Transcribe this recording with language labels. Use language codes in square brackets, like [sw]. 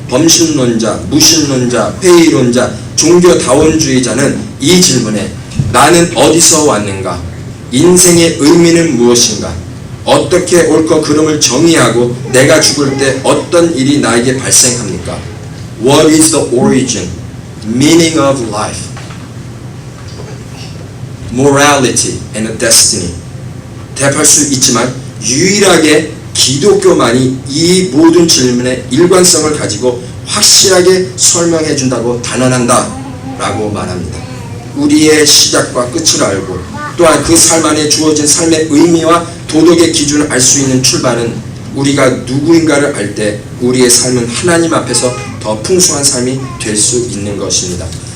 [ko] 범신론자, 무신론자, 회의론자, 종교다원주의자는 이 질문에 나는 어디서 왔는가? 인생의 의미는 무엇인가? 어떻게 옳고 그름을 정의하고 내가 죽을 때 어떤 일이 나에게 발생합니까? [en] What is the origin, meaning of life, morality and destiny? [ko] 대답할 수 있지만 유일하게 기독교만이 이 모든 질문의 일관성을 가지고 확실하게 설명해 준다고 단언한다 라고 말합니다. 우리의 시작과 끝을 알고 또한 그 삶 안에 주어진 삶의 의미와 도덕의 기준을 알 수 있는 출발은 우리가 누구인가를 알 때 우리의 삶은 하나님 앞에서 더 풍성한 삶이 될 수 있는 것입니다.